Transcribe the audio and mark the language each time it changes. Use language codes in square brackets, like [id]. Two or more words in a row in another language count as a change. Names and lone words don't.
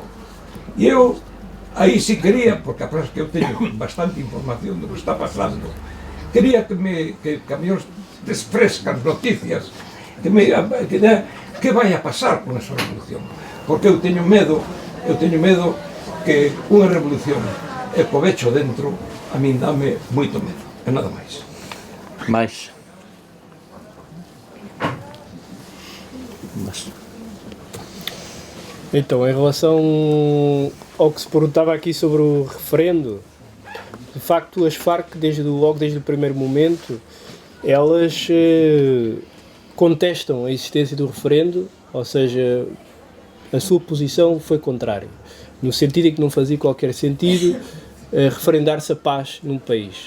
[gl] E eu aí si quería, porque a verdade que eu teño bastante información do que está pasando, quería que me desfrescas noticias, que vai a pasar con esa revolución. Porque eu teño medo que unha revolución e co bicho dentro a min dame moito medo, e nada máis. [pt] Mais. Então, em relação ao que se perguntava aqui sobre o referendo, de facto as Farc, logo desde o primeiro momento, elas contestam a existência do referendo, ou seja, a sua posição foi contrária, no sentido em que não fazia qualquer sentido referendar-se a paz num país.